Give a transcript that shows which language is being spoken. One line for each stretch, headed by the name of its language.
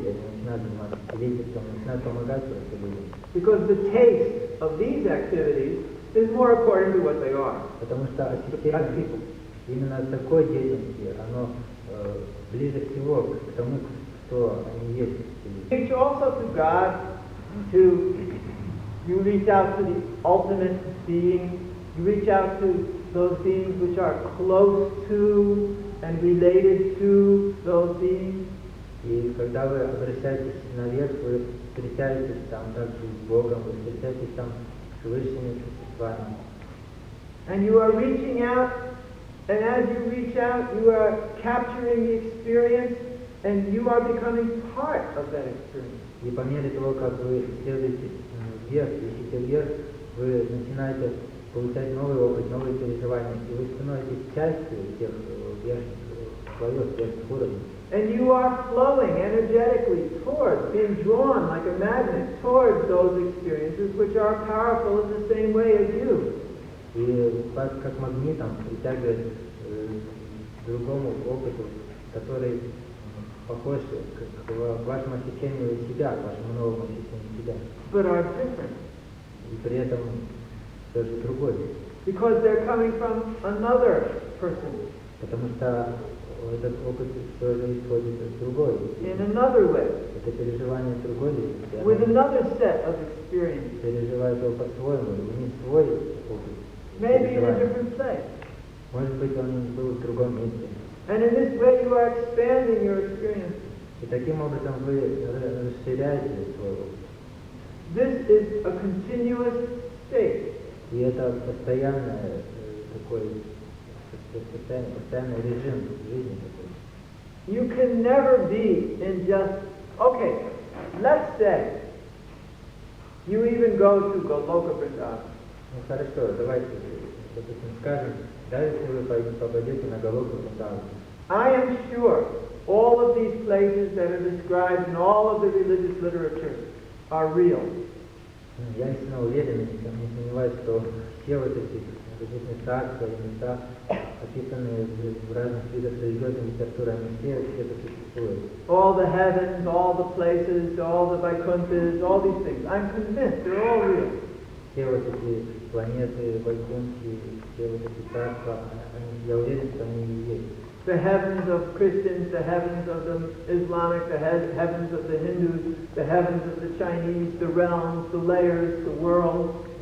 Russian: И они начинают заниматься целительством, начинают помогать просто людям.
English: Because the taste of these activities is more according to what they are.
Russian: Потому что ощущение именно такой деятельности, оно ближе всего к тому, что они есть.
English: Reach also to God, you reach out to the ultimate being, you reach out to those beings which are close to and related to those beings.
Russian: И когда вы обращаетесь наверх, вы встречаетесь там также с Богом, вы встречаетесь там с высшими существами.
English: And you are reaching out, and as you reach out, you are capturing the experience, and you are becoming part of that experience.
Russian: И по мере того, как вы следуете вверх, ищете вверх, вы начинаете получать новый опыт, новые переживания, и вы становитесь частью тех верхних слоев, верхних уровней.
English: And you are flowing energetically towards, being drawn like a magnet towards those experiences which are powerful in the same way as you.
Russian: И вас как магнитом притягивает к другому опыту, который похож к вашему ощущению себя, к вашему новому ощущению себя.
English: But are different.
Russian: И при этом тоже другой.
English: Because they're coming from another person.
Russian: Потому что этот опыт тоже исходит от другой.
English: In another way.
Russian: Это переживание другой личности.
English: With another set of experiences.
Russian: Переживает его по-своему, у них свой опыт.
English: Maybe in a different place.
Russian: Может быть, он был в другом месте.
English: And in this way you are expanding your experience.
Russian: И таким образом вы расширяете свой опыт.
English: This is a continuous state.
Russian: И это постоянное такой постоянный режим жизни такой.
English: You can never be in just, okay, let's say you even go to Goloka Vrindavan.
Russian: Ну хорошо, давайте, допустим, скажем, даже если вы попадете на Галоку Вриндаван.
English: I am sure all of these places that are described in all of the religious literature are real.
Russian: Я лично уверен, не сомневаюсь, что все вот эти различные царства и места, описанные в разных видах религиозной литературы, они все это существуют.
English: All the heavens, all the places, all the Vaikunthas, all these things. I'm convinced they're all real.
Russian: Все вот эти планеты, Вайкунхи, все вот эти царства, я уверен, что они и есть.
English: The heavens of Christians, the heavens of the Islamic, the heavens of the Hindus, the heavens of the Chinese, the realms, the layers, the world.